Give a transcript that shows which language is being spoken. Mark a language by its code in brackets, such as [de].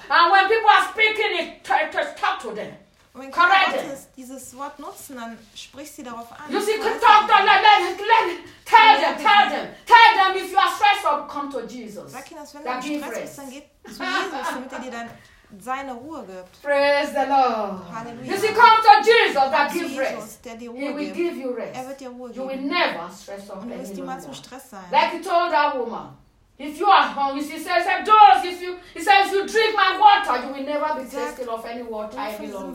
[en] And when people are speaking it, to talk to them. [de] Wenn Gottes dieses Wort nutzen, dann sprich sie darauf an. [en] You see, can talk to them, tell them, if you are stressed up, come to Jesus. [de] Sag ihnen, dass wenn du gestresst bist, dann geh zu Jesus, damit er dir dann seine Ruhe gibt. [en] Praise the Lord. [de] Halleluja. [en] You see, come to Jesus, that gives rest. [de] Der dir Ruhe [en] he will [de] gibt. [en] Give you rest. [de] Er wird dir Ruhe geben. [en] You will never stress up anymore. [de] Und du wirst niemals im Stress sein. [en] Like he told that woman. If you are hungry, he says, those, if you, he says, if you drink my water, you will never be thirsty of any water I belong